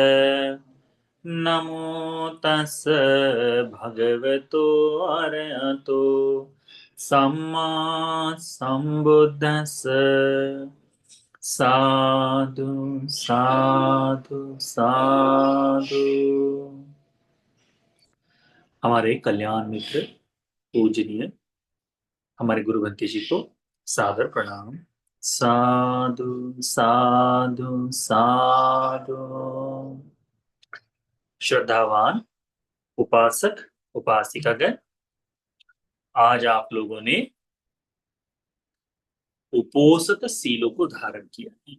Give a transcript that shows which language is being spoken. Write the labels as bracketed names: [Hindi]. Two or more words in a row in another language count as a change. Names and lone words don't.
[Pali] नमो तस् भगवतो अरहतो सम्मा सम्बुद्धस्स। साधु साधु साधु। [Hindi] हमारे कल्याण मित्र पूजनीय हमारे गुरु भंते जी को सादर प्रणाम। [Pali] साधु साधु साधु। [Hindi] श्रद्धावान उपासक उपासिकागण, आज आप लोगों ने उपोसत सीलों को धारण किया है।